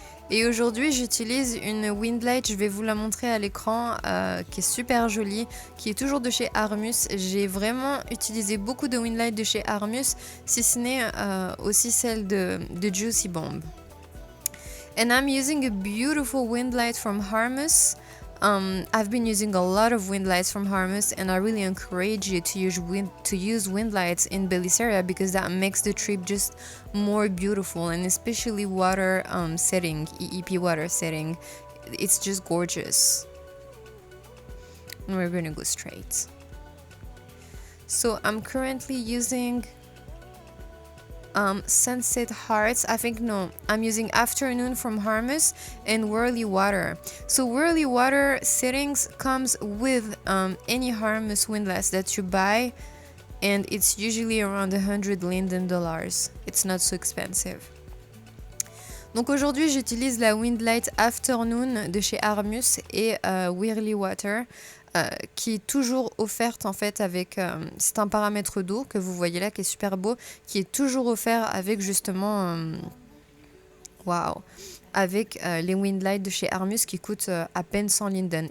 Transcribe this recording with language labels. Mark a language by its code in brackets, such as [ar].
[fr] Et aujourd'hui, j'utilise une windlight, je vais vous la montrer à l'écran, qui est super jolie, qui est toujours de chez Armus. J'ai vraiment utilisé beaucoup de windlight de chez Armus, si ce n'est aussi celle de Juicy Bomb. [en] And I'm using a beautiful wind light from Armus. I've been using a lot of wind lights from Armus, and I really encourage you to use wind lights in Bellisseria, because that makes the trip just more beautiful, and especially water setting, EEP water setting. It's just gorgeous. And we're gonna go straight. So I'm currently using Sunset Hearts, I think, no, I'm using Afternoon from Armus and Whirly Water. So Whirly Water settings comes with any Armus windlass that you buy, and it's usually around $100 Linden. It's not so expensive. [fr] Donc aujourd'hui, j'utilise la Windlight Afternoon de chez Armus et Whirly Water, qui est toujours offerte en fait avec, c'est un paramètre d'eau que vous voyez là qui est super beau, qui est toujours offert avec justement, waouh, avec les Windlights de chez Armus qui coûtent à peine 100 Linden.